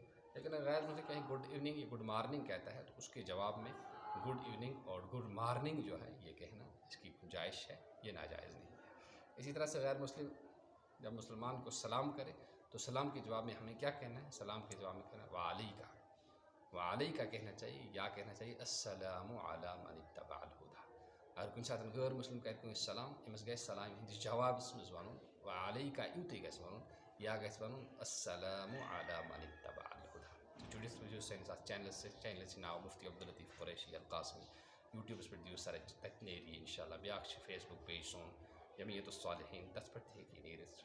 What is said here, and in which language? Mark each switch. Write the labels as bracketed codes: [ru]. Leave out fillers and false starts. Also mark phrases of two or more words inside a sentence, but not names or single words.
[ur] لیکن اگر غیر مسلم کہیں [en] good evening [ur] یا [en] good morning [ur] کہتا ہے تو اس کے جواب میں [en] good evening [ur] اور [en] good morning [ur] جو ہے یہ کہنا اس کی گنجائش ہے یہ ناجائز نہیں ہے. اسی طرح سے غیر مسلم جب مسلمان کو سلام کرے تو سلام کے جواب میں ہمیں کیا کہنا ہے. سلام کے جواب میں کہنا ہے وعلیکا. وعلیکا کہنا چاہیے یا کہنا چاہیے [ar] السلام علی من اتبع الہدی. [ks] اگر کُنہِ ساتہٕ غٲر مسلم کَرِ کٲنٛسہِ سلام أمِس گژھِ سلامہِ ہِنٛدِس جوابَس منٛز وَنُن وعلیکا یوٗتُے گژھِ وَنُن یا گژھِ وَنُن [ar] السلام علی من اتبع الہدی. [ks] جُڑِتھ روٗزِو سٲنِس اَتھ چینلَس سۭتۍ. چینلہِ چھِ ناو مُفتی عبداللطیف قریشی القاسمی. یوٗٹیوٗبَس پٮ۪ٹھ دِیِو سرٕچ تَتہِ نیرِ یہِ اِنشاء اللہ. بیٛاکھ چھِ فیس بُک پیج سون جمیعت الصالحین تَتھ پٮ۪ٹھ تہِ ہیٚکہِ یہِ نیرِتھ.